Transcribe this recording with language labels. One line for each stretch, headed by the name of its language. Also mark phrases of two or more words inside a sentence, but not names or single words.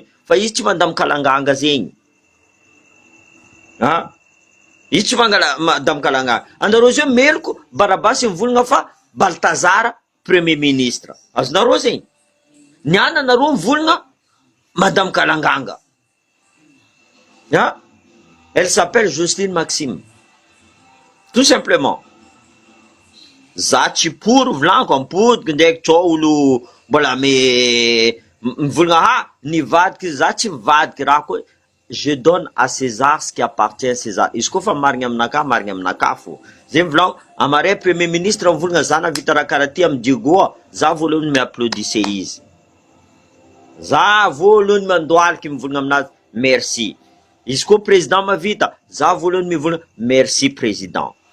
Malagasy: Fa izy tsy mandamy kalanganga zegny. Ha? Izy tsy mandamy kalanganga. Andareo zio meloko, Barabasy mivolagna fa Baltazar
French: Premier ministre.
Malagasy: Azonareo zegny? Niana nareo mivolagna Madame Kalanganga. Ya?
French: Elle s'appelle Jocelyne Maxime. Tout simplement.
Malagasy: Za tsy pour volaniko ampodiky ndraiky tsao olo mbola mivolagna ha nivadiky, za tsy mivadiky raha koa.
French: Je donne à César ce qui appartient à César.
Malagasy: Izy koa fa marigny aminaka fo. Zay mivolaniko, amaray
French: Premier ministre
Malagasy: mivolagna za navita raha karaha ty amy Diego, za voalohany mi-applaudisse izy. Za voalohany mandoaliky mivolagna aminazy, merci. Izy koa président mavita, za voalohany mivolagna,
French: merci président.